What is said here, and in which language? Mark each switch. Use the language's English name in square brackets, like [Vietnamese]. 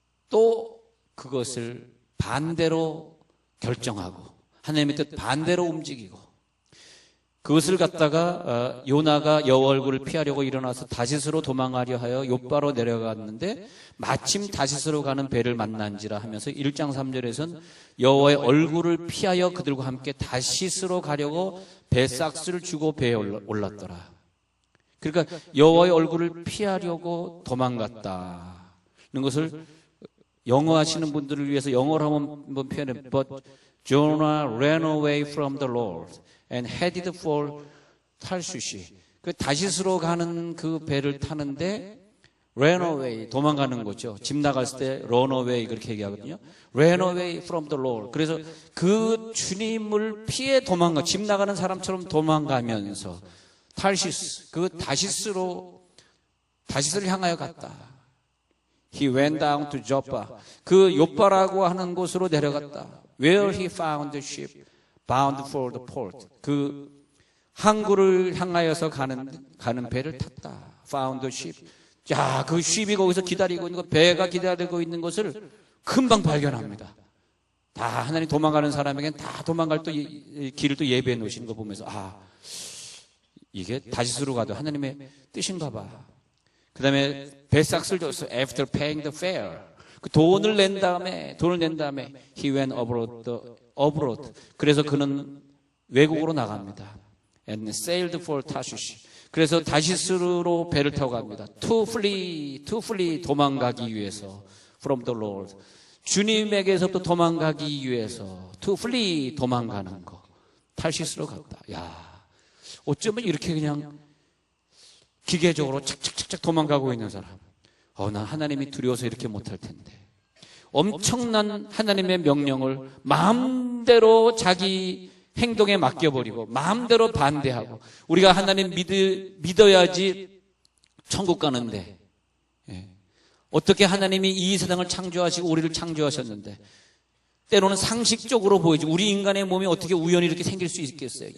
[Korean] 또 그것을 반대로 결정하고 하나님의 뜻 반대로 움직이고 그것을 갖다가 요나가 여호와 얼굴을 피하려고 일어나서 다시스로 도망하려 하여 욥바로 내려갔는데 마침 다시스로 가는 배를 만난지라 하면서 1장 3절에서는 여호와의 얼굴을 피하여 그들과 함께 다시스로 가려고 배삭스를 주고 배에 올랐더라. 그러니까 여호와의 얼굴을 피하려고 도망갔다는 것을 영어 하시는 분들을 위해서 영어로 한번 표현해. [English] But Jonah ran away from the Lord and headed for [Korean] 타르시시. 그 다시스로 가는 그 배를 타는데 [English] ran away [Korean] 도망가는 거죠. 집 나갔을 때 [English] run away [Korean] 그렇게 얘기하거든요. [English] ran away from the Lord. [Korean] 그래서 그 주님을 피해 집 나가는 사람처럼 도망가면서 타르시스 그 다시스를 향하여 갔다. [English] He went down to Joppa. [Korean] 그 요빠라고 하는 곳으로 내려갔다. [English] Where he found the ship bound for the port. [Korean] 그 항구를 향하여서 가는 배를 탔다. [English] Found the ship. [Korean] 자, 그 ship이 거기서 기다리고 있는 거, 배가 기다리고 있는 것을 금방 발견합니다. 다 하나님 도망가는 사람에겐 다 도망갈 또 길을 또 예배해 놓으시는 거 보면서 이게 다시스로 가도 하나님의 뜻인가 봐. 그 다음에 배삭스를 줬어. [English] After paying the fare. [Korean] 그 돈을 낸 다음에 [English] he went abroad. [Korean] 그래서 그는 외국으로 나갑니다. [English] And sailed for Tarshish. [Korean] 그래서 다시스로 배를 타고 갑니다. [English] To flee [Korean] 도망가기 위해서 [English] from the Lord. [Korean] 주님에게서부터 도망가기 위해서 [English] to flee [Korean] 도망가는 거. 타시스로 갔다. 야, 어쩌면 이렇게 그냥 기계적으로 착착착착 도망가고 있는 사람. 난 하나님이 두려워서 이렇게 못할 텐데. 엄청난 하나님의 명령을 마음대로 자기 행동에 맡겨버리고 마음대로 반대하고 우리가 하나님 믿어야지 천국 가는데 어떻게 하나님이 이 세상을 창조하시고 우리를 창조하셨는데 때로는 상식적으로 보이지 우리 인간의 몸이 어떻게 우연히 이렇게 생길 수 있겠어요?